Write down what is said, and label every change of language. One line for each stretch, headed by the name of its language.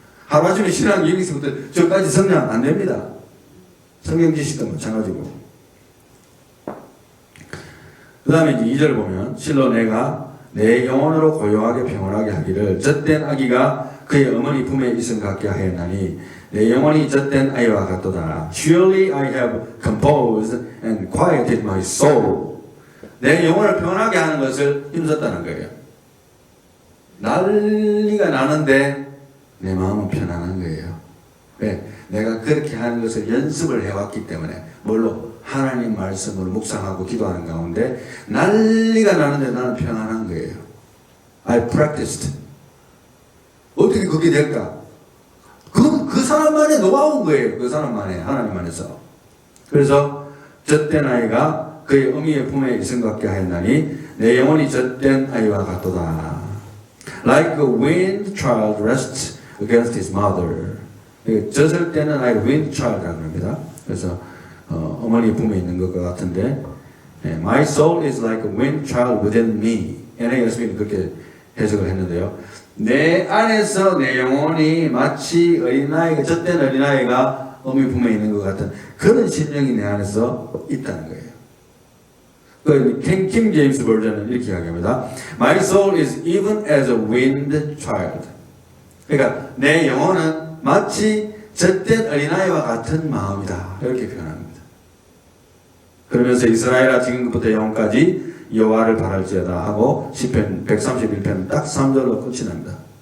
Korean: 하루아침에 신앙 여기서부터 저까지 성장 안 됩니다. 성경 지식도 마찬가지고. 그 다음에 이제 2절 보면, 실로 내가 내 영혼으로 고요하게 평온하게 하기를 젖된 아기가 그의 어머니 품에 있음 같게 하였나니 내 영혼이 젖된 아이와 같도다.
English: Surely I have composed and quieted my soul.
Korean: 내 영혼을 평온하게 하는 것을 힘썼다는 거예요. 난리가 나는데 내 마음은 편안한 거예요. 왜? 내가 그렇게 하는 것을 연습을 해왔기 때문에. 뭘로? 하나님 말씀을 묵상하고 기도하는 가운데 난리가 나는데 나는 평안한 거예요.
English: I practiced.
Korean: 어떻게 그게 될까? 그 사람만의 노하우인 거예요. 그 사람만의, 하나님 안에서. 그래서 젖된 아이가 그의 어미의 품에 있음 같게 하였나니 내 영혼이 젖된 아이와 같도다.
English: Like a weaned child rests against his mother.
Korean: 젖을 때는 아이가 weaned child라고 합니다. 그래서 어머니 품에 있는 것과 같은데,
English: My soul is like a weaned child within me.
Korean: NASB는 그렇게 해석을 했는데요. 내 안에서 내 영혼이 마치 어린아이가, 젖된 어린아이가 어미 품에 있는 것 같은 그런 심령이 내 안에서 있다는 거예요. 그 킹 제임스 버전은 이렇게 이야기합니다.
English: My soul is even as a weaned child.
Korean: 그러니까 내 영혼은 마치 젖된 어린아이와 같은 마음이다. 이렇게 표현합니다. 그러면서 이스라엘아 지금부터 영원까지 여호와를 바랄지어다 하고 시편 131편 딱 3절로 끝이 납니다.